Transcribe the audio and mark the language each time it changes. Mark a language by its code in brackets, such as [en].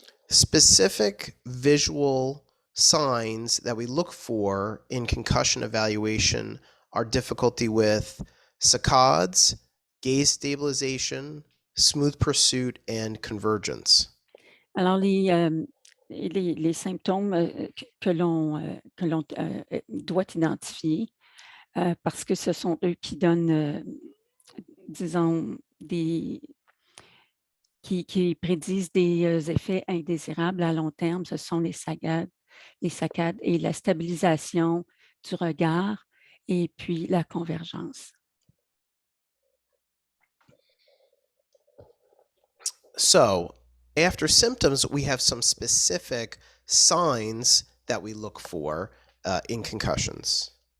[en] Specific visual signs that we look for in concussion evaluation are difficulty with saccades, gaze stabilization, smooth pursuit, and convergence. [fr] Alors, les symptômes que l'on doit identifier, parce que ce sont eux qui donnent, disons, qui prédisent des effets indésirables à long terme, ce sont les saccades et la stabilisation du regard et puis la convergence. [en] So, after symptoms, we have some specific signs that we look for in concussions.